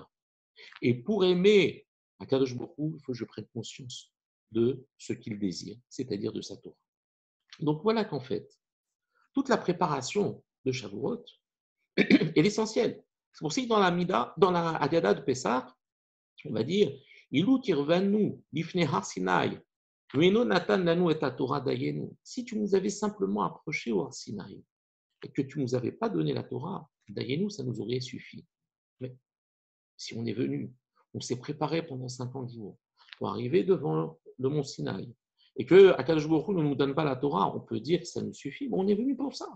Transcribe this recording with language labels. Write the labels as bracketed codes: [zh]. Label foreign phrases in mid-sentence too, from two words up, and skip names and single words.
[fr] Et pour aimer [he] הקדוש ברוך הוא, [fr] il faut que je prenne conscience de ce qu'il désire, c'est-à-dire de sa Torah. Donc voilà qu'en fait, toute la préparation de Shavuot est l'essentiel. C'est pour ça que dans la Haggadah de Pessah, on va dire [he] אילו קרבנו לפני הר סיני ואינו נתן לנו את תורה דיינו. [fr] Si tu nous avais simplement approché au [he] הר סיני [fr] et que tu ne nous avais pas donné la Torah, dayenu, ça nous aurait suffi. Mais si on est venu, on s'est préparé pendant 50 jours pour arriver devant le mont Sinaï, et que [he] הקדוש ברוך הוא [fr] ne nous donne pas la Torah, on peut dire que ça nous suffit, mais on est venu pour ça.